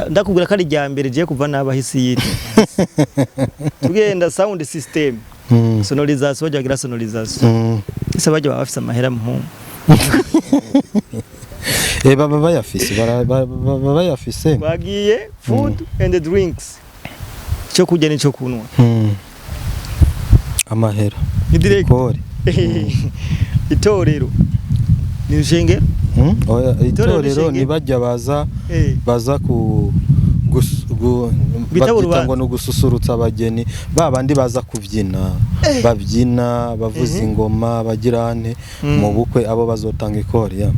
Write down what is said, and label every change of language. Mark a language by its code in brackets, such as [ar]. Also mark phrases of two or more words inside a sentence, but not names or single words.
[rn] Ndakubwira ko ari rya mbere je kuva nabahisi yitwa. Tugenda [en] sound system. [rn] Sonorisation baje bagira sonorisation. Ese baje bafise amahera muhungu. Baba bayafise. Bagiye [en] food and drinks. [rn] Cyo kurya n'icyo kunwa. Amahera. Ni direct. Itorero. Ni ushenge? Itorero ni bajya baza ku bitangwa no gususurutsa abageni, babandi baza kuvyina, bavyina bavuza ingoma bagirane mu bukwe, abo bazotanga ikori ya